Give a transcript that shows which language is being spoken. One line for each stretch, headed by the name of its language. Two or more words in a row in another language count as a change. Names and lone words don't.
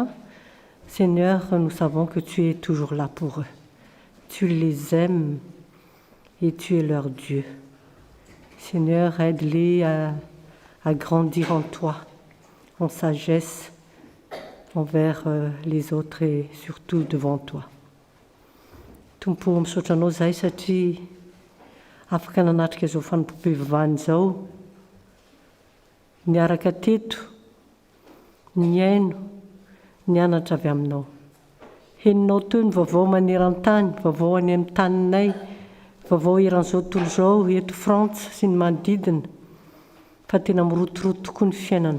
French: Seigneur, nous savons que tu es toujours là pour eux. Tu les aimes et tu es leur Dieu. Seigneur, aide-les à grandir en toi, en sagesse envers les autres et surtout devant toi.
Malagasy: Tompo misaotra anao zay satria afaka nanatrika izao fanompoam-pivavahana izao, niaraka teto, niaino, nianatra avy aminao. Heninao teo ny vaovao maneran-tany, vaovao any amin'ny taninay, vaovao eran'izao tontolo izao eto Frantsa sy ny manodidina, fa tena mirotoroto tokoa ny fiainana.